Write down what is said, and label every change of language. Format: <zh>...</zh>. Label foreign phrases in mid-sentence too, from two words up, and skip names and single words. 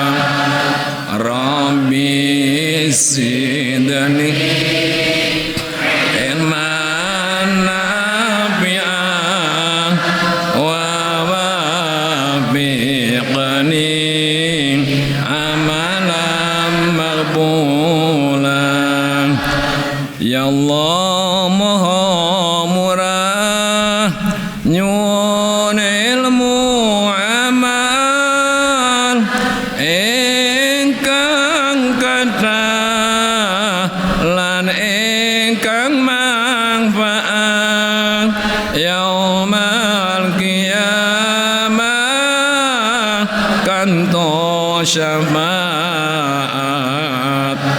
<ar>رب زدني علما نافعا ووفقني عملا مقبولا. يا الله</ar> <jv>Maha Murah nyuwun ilmu amal ingkang kathah lan ingkang manfaat</jv> <ar>يوم القيامة</ar> <jv>kanto syafaat.</jv>